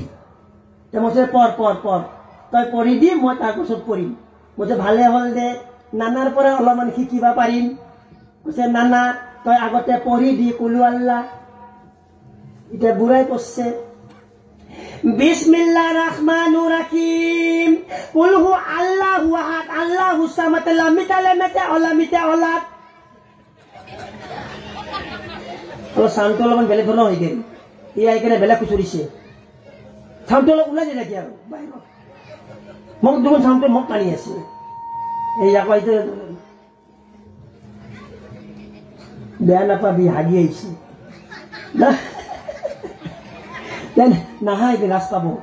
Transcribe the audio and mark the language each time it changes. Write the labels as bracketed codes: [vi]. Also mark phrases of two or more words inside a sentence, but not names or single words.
[as] মই পঢ়, তই পঢ়ি দি, মই তাৰ পাছত পঢ়িম। কৈছে ভালে হ'ল দে, নানাৰ পৰা অলপমান শিকিব পাৰিম। কৈছে নানা তই আগতে পঢ়ি দি [ar] قل الله. [as] এতিয়া বুঢ়াই কৈছে, [ar] بسم الله الرحمن الرحيم, قل هو الله أحد، الله صمد، لم يلد ولد. [as] চাউণ্ডটো অলপমান বেলেগ ধৰণৰ হৈ গেল, ই আহি কেনে বেলেগ খুচৰিছে। চাউণ্ডটো অলপ ওলাই যায় নেকি আৰু বাহিৰত? মোক দেখোন চাউণ্ডটো মোক টানি আছে। এই আকৌ এতিয়া বেয়া নাপাবি, হাগি আহিছে নাহাই ৰাজ পাব।